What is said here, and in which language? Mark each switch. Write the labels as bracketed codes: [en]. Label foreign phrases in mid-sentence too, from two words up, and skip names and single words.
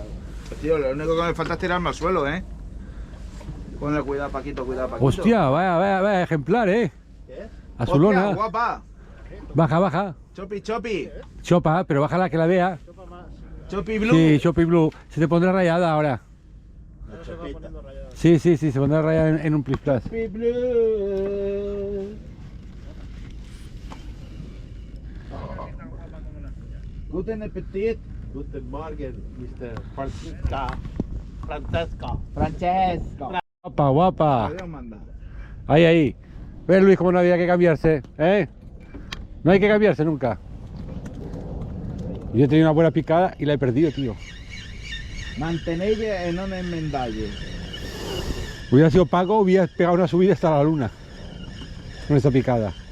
[es] Tío, lo único que me falta es tirarme al suelo, ¿eh? Ponle cuidado, Paquito, cuidado, Paquito. Hostia, vaya ejemplar, ¿Qué? Azulona. Hostia, guapa. Baja. Chopi, chopi. Chopa, pero bájala que la vea. Chopi blue. Sí, Chopi Blue. Se te pondrá rayada ahora. La chopita. Sí, se pondrá rayada en un plis plas. [de] Chopi blue. Guten Appetit. Guten Morgen, Mr. Francesca. [es] Francesco. Guapa. Adiós, manda. Ahí. ¿Ves, Luis, cómo no había que cambiarse? No hay que cambiarse nunca. Yo he tenido una buena picada y la he perdido, tío. [gl] Mantenelle e non enmendalle. [es] Hubiera sido Paco, hubiera pegado una subida hasta la luna con esta picada.